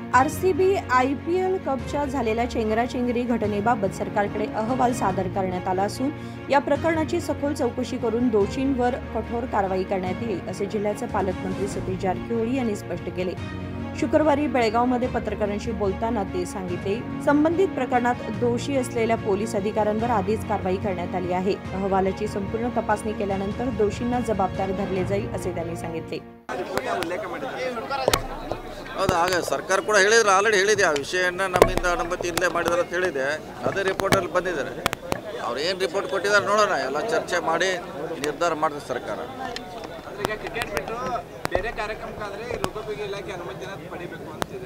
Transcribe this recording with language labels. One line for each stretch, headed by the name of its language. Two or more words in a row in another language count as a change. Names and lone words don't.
Marathi: आरसीबी IPL कपच्या झालेल्या चेंगराचेंगरी घटनेबाबत सरकारकडे अहवाल सादर करण्यात आला असून या प्रकरणाची सखोल चौकशी करून दोषींवर कठोर कारवाई करण्यात येईल असे जिल्ह्याचे पालकमंत्री सतीश जारकिहोळी यांनी स्पष्ट केले। शुक्रवारी बेळगावमध्ये पत्रकारांशी बोलताना ते सांगितले, संबंधित प्रकरणात दोषी असलेल्या पोलीस अधिकाऱ्यांवर आधीच कारवाई करण्यात आली आहे। अहवालाची संपूर्ण तपासणी केल्यानंतर दोषींना जबाबदार धरले जाईल असे त्यांनी सांगितले।
Kannada: ಹೌದು, ಹಾಗೆ ಸರ್ಕಾರ ಕೂಡ ಹೇಳಿದ್ರು, ಆಲ್ರೆಡಿ ಹೇಳಿದೆ ಆ ವಿಷಯನ ನಮ್ಮಿಂದ ಅನುಮತಿ ಇಲ್ಲದೆ ಮಾಡಿದಾರೆ ಅಂತ ಹೇಳಿದೆ। ಅದೇ ರಿಪೋರ್ಟಲ್ಲಿ ಬಂದಿದ್ದಾರೆ, ಅವ್ರು ಏನು ರಿಪೋರ್ಟ್ ಕೊಟ್ಟಿದ್ದಾರೆ ನೋಡೋಣ, ಎಲ್ಲ ಚರ್ಚೆ ಮಾಡಿ ನಿರ್ಧಾರ ಮಾಡಿದೆ ಸರ್ಕಾರ। ಈಗ ಕ್ರಿಕೆಟ್ ಬಿಟ್ಟು ಬೇರೆ ಕಾರ್ಯಕ್ರಮಕ್ಕಾದರೆ ಲೋಕೋಪಯೋಗಿ ಇಲಾಖೆ ಅನುಮತಿನ ಪಡೆಯಬೇಕು ಅಂತಿದೆ।